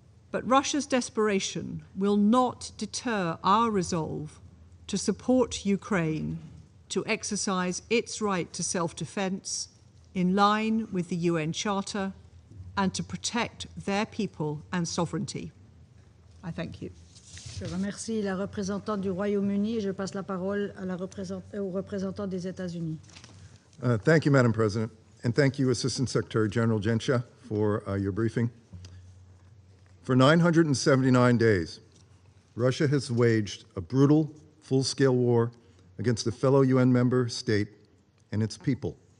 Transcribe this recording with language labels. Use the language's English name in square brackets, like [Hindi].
[English] But Russia's desperation will not deter our resolve to support Ukraine to exercise its right to self-defense in line with the UN Charter and to protect their people and sovereignty. I thank you. [French] Je remercie la représentante du Royaume-Uni et je passe la parole à au représentant des États-Unis. [English] Thank you, Madam President, and thank you, Assistant Secretary General Gensha, for your briefing. For 979 days, Russia has waged a brutal, full-scale war against a fellow UN member state and its people.